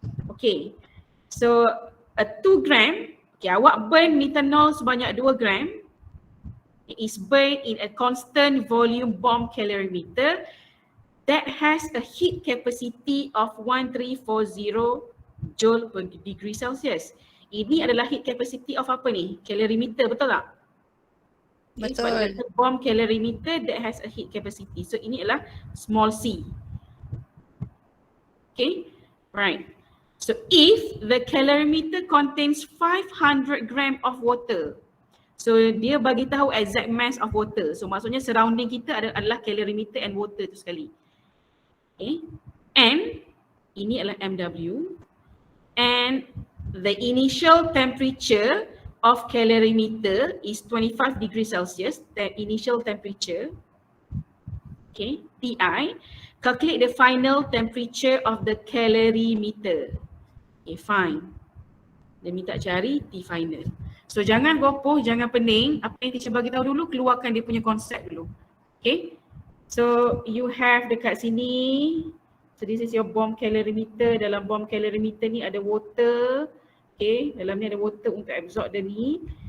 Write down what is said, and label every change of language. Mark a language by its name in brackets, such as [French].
[Malay] Okay, so a 2 gram, okay, awak burn methanol sebanyak 2 gram. [English] It is burned in a constant volume bomb calorimeter that has a heat capacity of 1340 joule per degree Celsius. [Malay] Ini adalah heat capacity of apa ni? Calorimeter, betul tak? Okay, sebab dia Betul. [English] kata bomb calorimeter that has a heat capacity. [Malay] So ini adalah small c. [English] Okay, right. So if the calorimeter contains 500 gram of water, [Malay] so dia bagi tahu [English] exact mass of water. [Malay] So maksudnya surrounding kita adalah calorimeter and water tu sekali. [English] Okay, and ini adalah MW, and the initial temperature of calorimeter is 25 degrees Celsius, the initial temperature. Okay, TI. Calculate the final temperature of the calorimeter. Okay, fine. [Malay] Dia minta cari T final. So jangan gopoh, jangan pening. Apa yang teacher bagi tahu dulu, keluarkan dia punya konsep dulu. Okay. [English] So you have dekat sini. So this is your bomb calorimeter. [Malay] Dalam bomb calorimeter ni ada water. Okay. Dalam ni ada water untuk absorb dia ni.